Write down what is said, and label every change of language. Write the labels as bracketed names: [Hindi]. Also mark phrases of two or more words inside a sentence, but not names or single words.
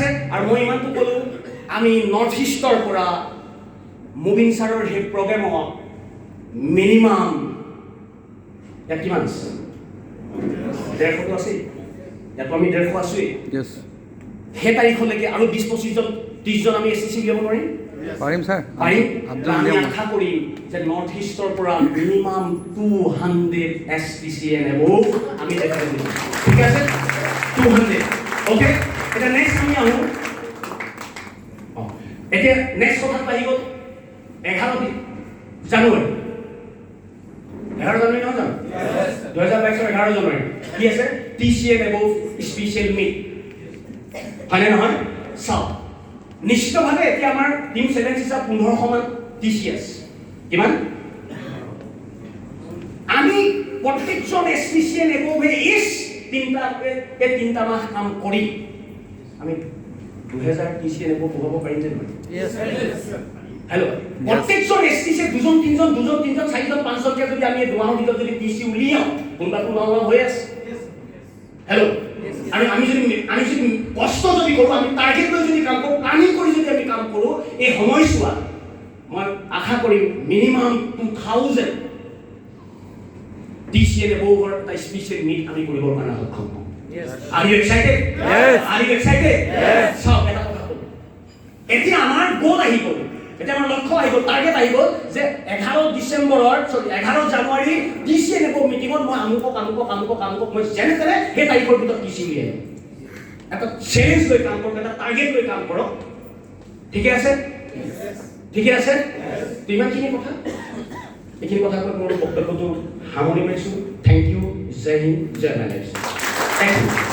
[Assamese] আৰু মই ইমানটো ক'লোঁ, আমি নৰ্থ ইষ্টৰ পৰা মুবিন ছাৰৰ সেই প্ৰগ্ৰেমত মিনিমাম ইয়াত কিমান আছে? 150টো আছেই। ইয়াতো আমি 150 আছোৱেই। য়েছ সেই তাৰিখলৈকে আৰু 20-25-30জন আমি STC উলিয়াব নোৱাৰিম? পাৰিম ছাৰ। পাৰিম। আঠজন আমি উলিয়াম। আশা কৰিম যে নৰ্থ ইষ্টৰ পৰা মিনিমাম 200 [English] STC and above [Assamese] আমি দেখাই দিম। ঠিক আছে? 200। অ'কে? এতিয়া নেক্সট আমি আহোঁ। এতিয়া নেক্সট কথাত আহি গ'ল 11 জানুৱাৰী। 11 জানুৱাৰী নহয় জানো? 2022 11 জানুৱাৰী কি আছে? [English] TC and above special meet [Assamese] হয়নে নহয়? চাওক নিশ্চিতভাৱে এতিয়া আমাৰ টিম 7 হিচাপ 1500 মান TCS কিমান? আমি প্ৰত্যেকজন [English] STC and above [Assamese] এই তিনিটা মাহ কাম কৰি আমি 2000 [English] TC and above [Assamese] পঢ়াব পাৰিম যে নহয়? হেল্ল' প্ৰত্যেকজন STC দুজন তিনজন 4জন 5জনকে যদি আমি 2 মাহৰ ভিতৰত যদি TC উলিয়াওঁ কোনোবাটো নোলোৱা হৈ আছে। হেল্ল' আৰু আমি যদি কষ্ট যদি কৰোঁ, আমি টাৰ্গেট লৈ যদি কাম কৰোঁ, প্লানিং কৰি যদি আমি কাম কৰোঁ, এই সময়ছোৱা মই আশা কৰিম মিনিমাম 2000 [English] TC and above [Assamese] এটা [English] special meet [Assamese] আমি কৰিবৰ কাৰণে সক্ষম হ'ম। [English] Are you excited? Yes. Are you excited? Yes. [Assamese] চাওক এটা কথা ক'লোঁ, এতিয়া আমাৰ গ'ল আহি গ'ল, এতিয়া আমাৰ লক্ষ্য আহি গ'ল, টাৰ্গেট আহি গ'ল যে 11 জানুৱাৰী [English] TC and above [Assamese] মিটিঙত মই আমুকক মই যেনে তেনে সেই তাৰিখৰ ভিতৰত TC উলিয়াই এটা চেলেঞ্জ লৈ কাম কৰক, এটা টাৰ্গেট লৈ কাম কৰক। ঠিকে আছে? ঠিকে আছে? তো ইমানখিনি কথা, এইখিনি কথা কৈ মোৰ বক্তব্যটো সামৰি মাৰিছোঁ। [English] thank you. [Hindi] जय हिन्द, [English] জয় my life. thank you.